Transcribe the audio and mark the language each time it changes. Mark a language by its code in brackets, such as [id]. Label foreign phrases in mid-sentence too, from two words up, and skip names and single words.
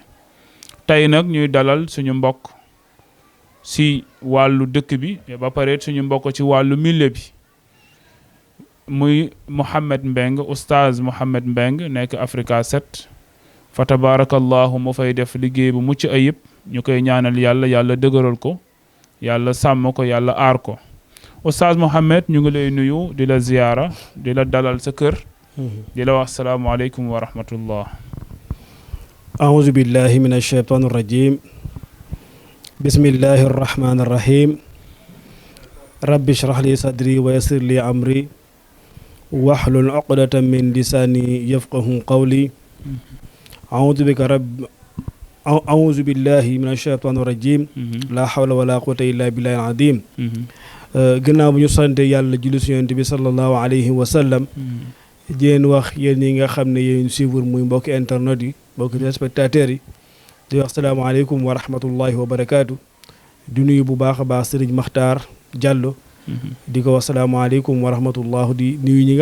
[wo] tey nag ñuy dalal suñu mbokk si wàllu dëkk bi ba pare suñu mbokk ci wàllu milieu bi muy Mouhamed Mbeng oustaz Mouhamed Mbeng nekk Africa 7 fa tabarakallahu mu fay def liggéey bu mucc ayib ñu koy ñaanal yàlla dëgëral ko yàlla sàmm ko yàlla aar ko. oustaz Mouhamed ñu ngi lay nuyu di la ziyaara di la dalal sa kër di la wax [ar] السلام عليكم ورحمة الله. أعوذ بالله من الشيطان الرجيم بسم الله الرحمن الرحيم رب اشرح لي صدري ويسر لي أمري واحلل عقدة من لساني يفقه قولي أعوذ بالله من الشيطان الرجيم لا حول ولا قوة إلا بالله العظيم [wo] gannaaw bu ñu sante yàlla julli ci Yonent bi [ar] صلى الله عليه وسلم [wo] jéen wax yéen ñi nga xam ne yéen suivre muy mbokki internet yi mbokki téléspectateurs yi di wax [ar] السلام عليكم ورحمة الله وبركاته [wo] di nuyu bu baax a baax Serigne Makhtar Diallo di ko wax [ar] السلام عليكم ورحمة الله [wo] di nuyu ñi nga